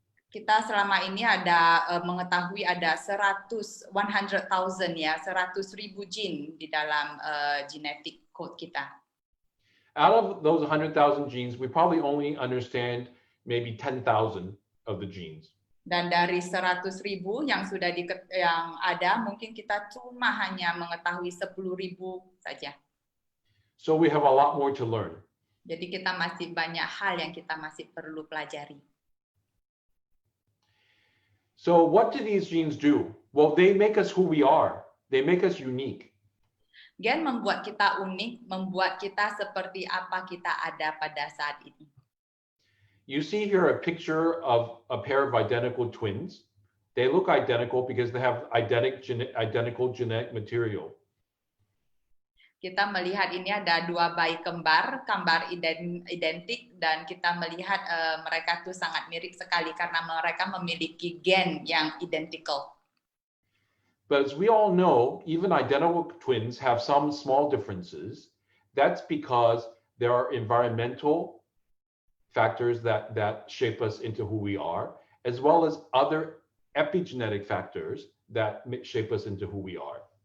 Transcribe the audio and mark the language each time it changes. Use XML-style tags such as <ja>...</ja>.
<id>Kita selama ini mengetahui ada 100,000 ya, 100,000 gene di dalam genetic code kita.</id> <en>Out of those 100,000 genes, we probably only understand maybe 10,000 of the genes.</en> <id>Dan dari 100,000 yang ada, mungkin kita cuma hanya mengetahui 10,000 saja.</id> <en>So we have a lot more to learn.</en> <id>Jadi kita masih banyak hal yang kita masih perlu pelajari.</id> <en>So what do these genes do? Well, they make us who we are. They make us unique.</en> <id>Gen membuat kita unik, membuat kita seperti apa kita ada pada saat ini.</id> <en>You see here a picture of a pair of identical twins. They look identical because they have identical genetic material.</en> <id>Kita melihat ini ada dua bayi kembar identik, dan kita melihat mereka tuh sangat mirip sekali karena mereka memiliki gen yang identical.</id> <en>But as we all know, even identical twins have some small differences. That's because there are environmental factors that shape us into who we are, as well as other epigenetic factors that shape us into who we are.</en>